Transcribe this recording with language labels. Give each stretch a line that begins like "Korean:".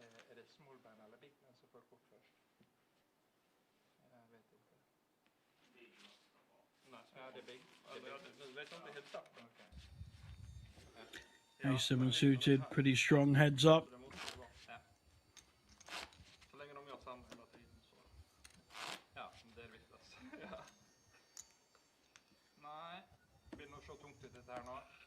Swedish: Är det Small Man eller Big Man som får kort först? Jag vet inte. Nej, Ja, det är Big. Nu vet jag inte helt exakt. Okej.
English: A7 suited, pretty strong heads up.
Swedish: Det måste det vara. Ja. Så länge de gör samma hela tiden så. Ja, det är det viktigaste. Ja. Nej, det blir nog så tungt ut det här nu.